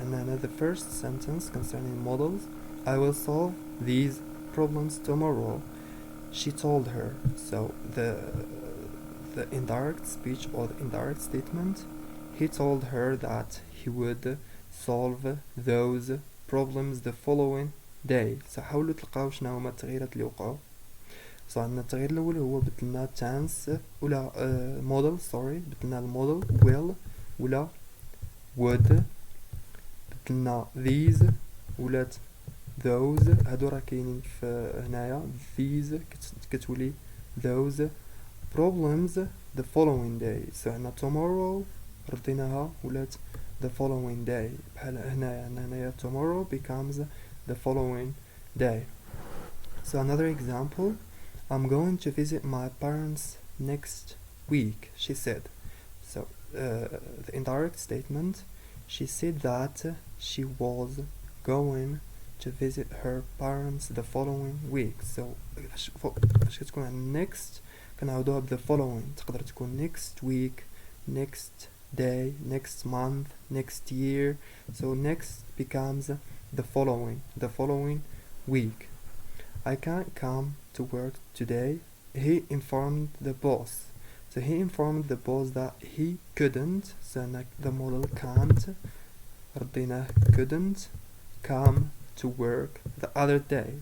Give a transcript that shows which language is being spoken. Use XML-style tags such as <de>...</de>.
<en>And then the first sentence concerning models, I will solve these problems tomorrow, she told her. So the indirect speech or the indirect statement, he told her that he would solve those problems the following day.</en> <ar>So حاولوا تلقاو شنو هما التغييرات اللي وقعوا.</ar> <en>So عندنا</en> <ar>التغيير الأول هو بدلنا tense ولا model بدلنا الموديل will ولا would. بدلنا these ولات those.</ar> <en>هادو راه كاينين في هنايا these كتولي those problems the following day. So عندنا tomorrow رديناها ولات the following day. بحال هنايا tomorrow becomes the following day. So another example, I'm going to visit my parents next week, she said. So the indirect statement, she said that she was going to visit her parents the following week.</en> <ar>So فاش كتكون عندنا next كنعاودوها ب the following.</ar> <en>تقدر تكون next week, next day, next month, next year. So next becomes the following week. I can't come to work today, he informed the boss. So he informed the boss that he couldn't. So the model can't</en> <ar>رديناه</ar> <en>couldn't come to work the other day.</en>